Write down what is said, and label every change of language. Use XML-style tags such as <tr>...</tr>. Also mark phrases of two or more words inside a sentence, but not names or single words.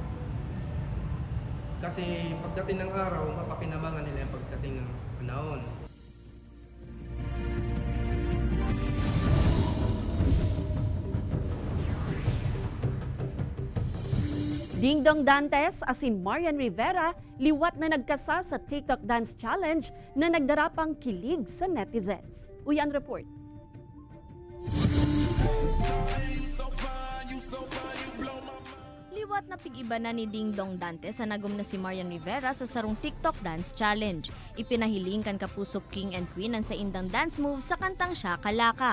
<tl>Kasi pagdating ng araw, mapakinabangan nila yung pagdating ng panahon.</tl> <bik>Dingdong Dantes asin Marian Rivera liwat na nagkasa sa TikTok Dance Challenge na nagdarapang kilig sa netizens. Uyan report. Liwat na pig-iba na ni Dingdong Dantes sa nagum na si Marian Rivera sa sarong TikTok Dance Challenge. Ipinahiling kan kapusok King and Queen ang sa indang dance move sa kantang Siya Kalaka.</bik>